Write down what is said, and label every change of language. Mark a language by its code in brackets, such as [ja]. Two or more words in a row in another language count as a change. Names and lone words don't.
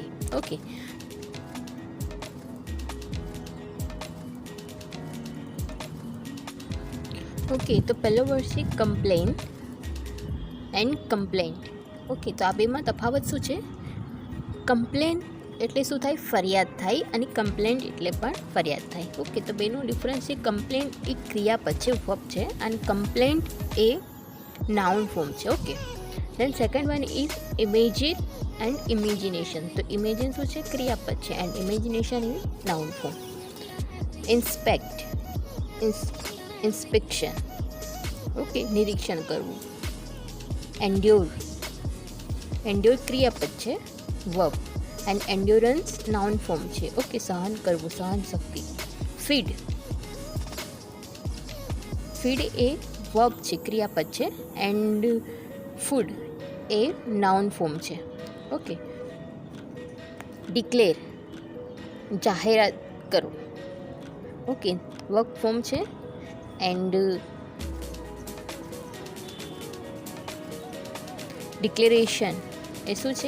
[gu] ઓકે, તો પહેલો વર્ડ છે [en] complain and complaint. [gu] ઓકે, તો આ બેમાં તફાવત શું છે? કમ્પ્લેન એટલે શું થાય? ફરિયાદ થાય, અને કમ્પ્લેન્ટ એટલે પણ ફરિયાદ થાય. ઓકે, તો બેનો ડિફરન્સ છે. કમ્પ્લેન એ ક્રિયાપદ છે, વર્બ છે, અને કમ્પ્લેન્ટ એ [en] noun form [gu] છે. ઓકે, [en] then second one is imagine and imagination. [gu] તો imagine શું છે? ક્રિયાપદ છે, [en] and imagination is noun form. inspect, inspection. [gu] ઓકે, નિરીક્ષણ કરવું. endure ક્રિયાપદ છે, [en] verb, and endurance noun form છે. [gu] ઓકે, સહન કરવું, સહન શક્તિ. feed એ verb છે, ક્રિયાપદ છે, [en] and food એ noun form છે. [gu] ઓકે, ડિક્લેર જાહેરાત કરો. ઓકે, [en] work form [gu] છે, [en] and declaration [gu] એ શું છે?